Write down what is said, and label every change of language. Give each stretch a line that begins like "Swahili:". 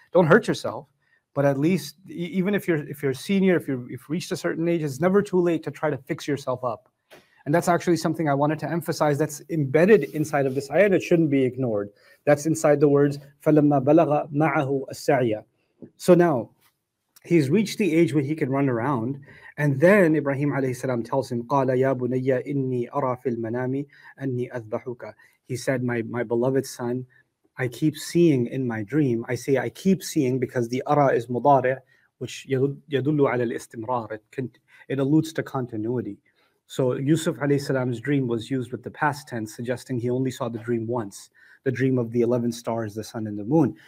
English: Don't hurt yourself, but at least even if you're a senior, if you've reached a certain age, it's never too late to try to fix yourself up. And that's actually something I wanted to emphasize that's embedded inside of this ayah, and it shouldn't be ignored. That's inside the words, فَلَمَّا بَلَغَ مَعَهُ السَّعْيَ. So now, he's reached the age where he can run around.
Arabic: And then Ibrahim alayhi salam tells him, قَالَ يَا بُنَيَّ إِنِّي أَرَى فِي الْمَنَامِ أَنِّي أَذْبَحُكَ.
English: He said, my beloved son, I keep seeing in my dream. I say I keep seeing because the ara is mudari', which يدل على الاستمرار. It alludes to continuity. So Yusuf alayhi salam's dream was used with the past tense, suggesting he only saw the dream once, the dream of the 11 stars, the sun and the moon.